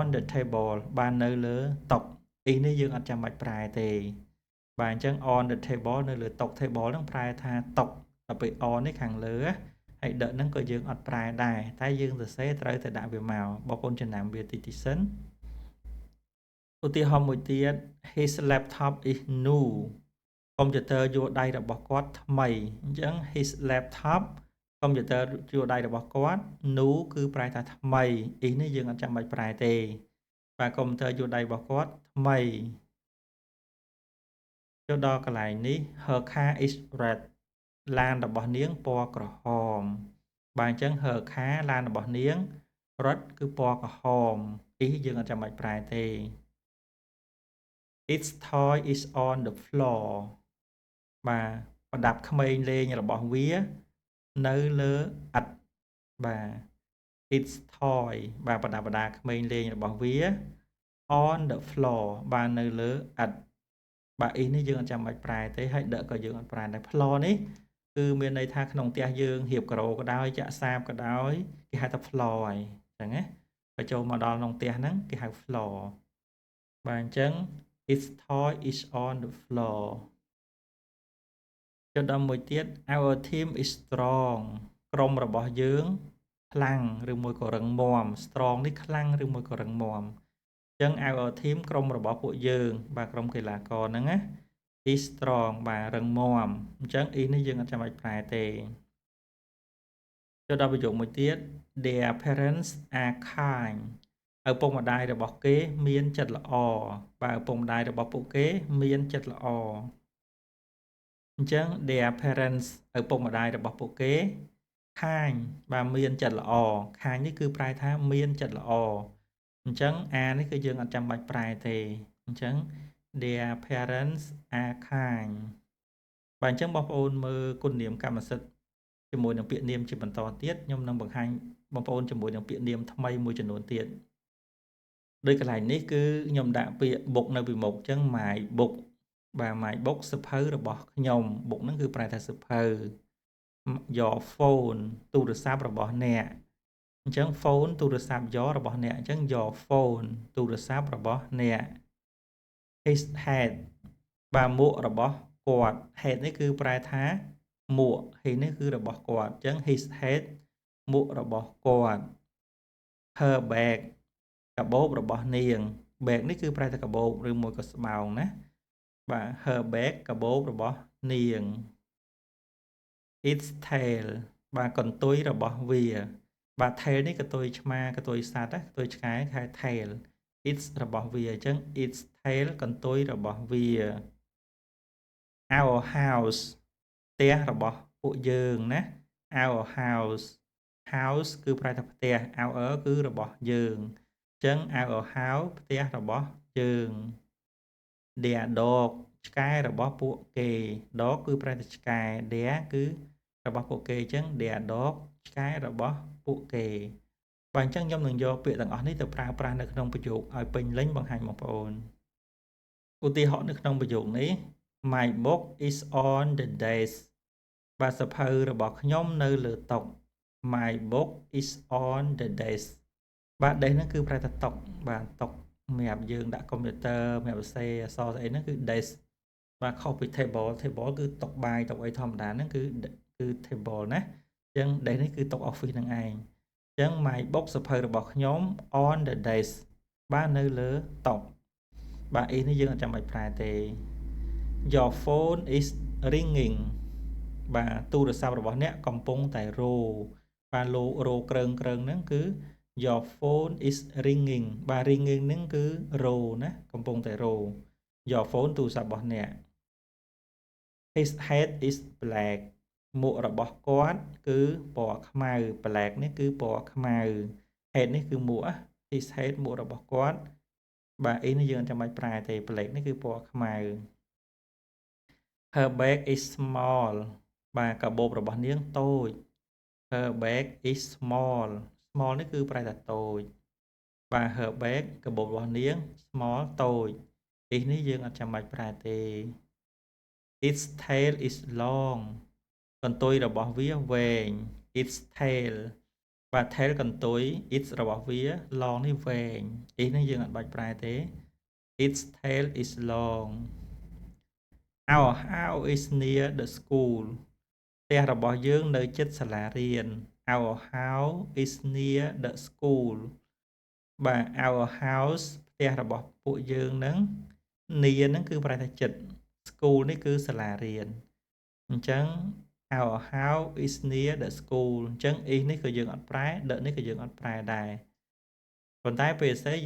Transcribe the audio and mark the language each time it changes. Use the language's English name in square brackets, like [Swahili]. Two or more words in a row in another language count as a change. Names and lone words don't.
[English] the table [Khmer] បាននៅលើតុនេះយើងអត់ចាំបាច់ប្រែទេបាទអញ្ចឹង [English] on the table [Khmer] នៅលើតុ table ហ្នឹងប្រែថាតុ ដល់ពេល on នេះខាងលើហើយ the ហ្នឹងក៏យើងអត់ប្រែដែរតែយើងសរសេរត្រូវតែដាក់វាមកបងប្អូនចំណាំវាតិចសិនឧទាហរណ៍មួយទៀត [English] his laptop is new [Khmer] កុំព្យូទ័រយួរដៃរបស់គាត់ថ្មីអញ្ចឹង [English] his laptop [Khmer] កុំព្យូទ័រយួរដៃរបស់គាត់ new គឺប្រែថាថ្មីនេះយើងអត់ចាំបាច់ប្រែទេបាទកុំព្យូទ័រយួរដៃរបស់គាត់ថ្មី ចូលដល់កន្លែងនេះ [English] her car is red [Khmer] ឡានរបស់នាងពណ៌ក្រហមបាទអញ្ចឹង [English] her car [Khmer] ឡានរបស់នាង red គឺពណ៌ក្រហមយើងអត់ចាំបាច់ប្រែទេ [English] its toy is on the floor [Khmer] បាទប្រដាប់ក្មេងលេងរបស់វានៅលើឥដ្ឋបាទ [English] its toy [Khmer] បាទ ប្រដាប់ប្រដាក្មេងលេងរបស់វា [English] on the floor [Khmer] បាទនៅលើឥដ្ឋបាទនេះយើងអត់ចាំបាច់ប្រែទេហើយដឹកក៏យើងអត់ប្រែដែរ floor នេះគឺមានន័យថាក្នុងផ្ទះយើងរៀបការ៉ូក៏ដោយចាក់សាបក៏ដោយគេហៅថា floor ហើយអញ្ចឹងណាបើចូលមកដល់ក្នុងផ្ទះហ្នឹងគេហៅ floor បាទអញ្ចឹង [English] its toy is on the floor [Khmer] ចុះដល់មួយទៀត [English] our team is strong [Khmer] ក្រុមរបស់យើងខ្លាំងឬមួយក៏រឹងមាំ strong នេះខ្លាំងឬមួយក៏រឹងមាំអញ្ចឹង [English] our team [Khmer] ក្រុមរបស់ពួកយើងបាទក្រុមកីឡាករហ្នឹងណា [English] is strong [Khmer] បាទរឹងមាំអញ្ចឹងនេះយើងអត់ចាំបាច់ប្រែទេ ចុះដល់ប្រយោគមួយទៀត [English] their parents are kind [Khmer] ឪពុកម្ដាយរបស់គេមានចិត្តល្អបាទឪពុកម្ដាយរបស់ពួកគេមានចិត្តល្អអញ្ចឹង [English] their parents [Khmer] ឪពុកម្ដាយរបស់ពួកគេ kind បាទមានចិត្តល្អ kind នេះគឺប្រែថាមានចិត្តល្អអញ្ចឹងនេះគឺយើងអត់ចាំបាច់ប្រែ ទេអញ្ចឹង [English] their parents are kind [Khmer] បាទអញ្ចឹងបងប្អូនមើលគុណនាមកម្មសិទ្ធិជាមួយនឹងពាក្យនាមជាបន្តទៀតខ្ញុំនឹងបង្ហាញបងប្អូនជាមួយនឹងពាក្យនាមថ្មីមួយចំនួនទៀតដោយកន្លែងនេះគឺ ខ្ញុំដាក់ពាក្យ book នៅពីមុខអញ្ចឹង [English] my book [Khmer] បាទ [English] my book [Khmer] សៀវភៅរបស់ខ្ញុំ book ហ្នឹងគឺប្រែថាសៀវភៅ [English] your phone [Khmer] ទូរស័ព្ទរបស់អ្នកអញ្ចឹ ង phone ទូរស័ព្ទ your របស់អ្នកអញ្ចឹង [English] your phone [Khmer] ទូរស័ព្ទរបស់អ្នក [English] his hat [Khmer] បាទមួករបស់គាត់ hat នេះគឺប្រែថាមួកហើយនេះគឺរបស់គាត់អញ្ចឹង [English] his hat [Khmer] មួករបស់គាត់ [English] her bag [Khmer] កាបូបរបស់នាង bag នេះគឺប្រែថាកាបូបឬមួយក៏ស្បោងណាបាទ [English] her bag [Khmer] កាបូបរបស់នាង [English] its tail [Khmer] បាទកន្ទុយរបស់វាបាទ tail នេះកន្ទុយឆ្មាកន្ទុយសត្វកន្ទុយឆ្កែហៅ tail its របស់វាអញ្ចឹង [English] its tail [Khmer] កន្ទុយរបស់វា [English] our house [Khmer] ផ្ទះរបស់ពួកយើងណា [English] our house [Khmer] គឺប្រែថាផ្ទះ our គឺរបស់យើងអញ្ចឹង [English] our house [Khmer] ផ្ទះរបស់យើង [English] their dog [Khmer] ឆ្កែរបស់ពួកគេ dog គឺប្រែថាឆ្កែ their គឺរបស់ពួកគេអញ្ចឹង [English] their dog [Khmer] ឆ្កែរបស់ពួកគេបាទអញ្ចឹងខ្ញុំនឹងយកពាក្យទាំងអស់នេះទៅប្រើប្រាស់នៅក្នុងប្រយោគឲ្យពេញលេញបង្ហាញបងប្អូនឧទាហរណ៍នៅក្នុងប្រយោគ នេះ [English] my book is on the desk [Khmer] បាទសៀវភៅរបស់ខ្ញុំនៅលើតុ [English] my book is on the desk [Khmer] បាទ desk ហ្នឹងគឺប្រែថាតុបាទតុសម្រាប់យើងដាក់កុំព្យូទ័រសម្រាប់សរសេរអក្សរស្អីហ្នឹងគឺ desk បាទខុសពី table គឺតុបាយតុអីធម្មតាហ្នឹងគឺ table ណាអញ្ចឹង desk នេះគឺតុ office ហ្នឹងឯងអញ្ចឹង [English] my book [Khmer] សៀវភៅរបស់ខ្ញុំ [English] on the desk [Khmer] បាទនៅលើតុបាទនេះយើងអត់ចាំបាច់ប្រែទេ [English] your phone is ringing [Khmer] បាទទូរស័ព្ទ របស់អ្នកកំពុងតែរោបាទរោក្រឹងហ្នឹងគឺ [English] your phone is ringing [Khmer] បាទ ringing ហ្នឹងគឺរោណាកំពុងតែរោ [English] your phone [Khmer] ទូរស័ព្ទរបស់អ្នក [English] his head is black [Khmer] មួករបស់គាត់គឺពណ៌ខ្មៅ black នេះគឺពណ៌ខ្មៅ head នេះគឺមួក [English] his head [Khmer] មួករបស់គាត់បាទនេះយើងអត់ចាំបាច់ប្រែទេ black នេះគឺពណ៌ខ្មៅ [English] her bag is small [Khmer] បាទកាបូបរបស់នាងតូច [English] her bag is small [Khmer] នេះគឺប្រែថាតូចបាទ [English] her bag [Khmer] កាបូបរបស់នាង small តូច is នេះយើងអត់ចាំបាច់ប្រើទេ [English] its tail is long [Khmer] កន្ទុយរបស់វាវែង [English] its tail [Khmer] បាទ tail កន្ទុយ its របស់វា long នេះវែង is នេះយើងអត់បាច់ប្រើទេ [English] its tail is long our house is near the school [Khmer] ផ្ទះរបស់យើងនៅជិតសាលារៀន [English] our house is near the school [Khmer] បាទ [English] our house [Khmer] ផ្ទះរបស់ពួកយើងហ្នឹង near ហ្នឹងគឺប្រែថាជិត school នេះគឺសាលារៀនអញ្ចឹង [English] our house is near the school [Khmer] អញ្ចឹង is នេះក៏យើងអត់ប្រែ the នេះក៏យើងអត់ប្រែដែរប៉ុន្តែពេលផ្សេង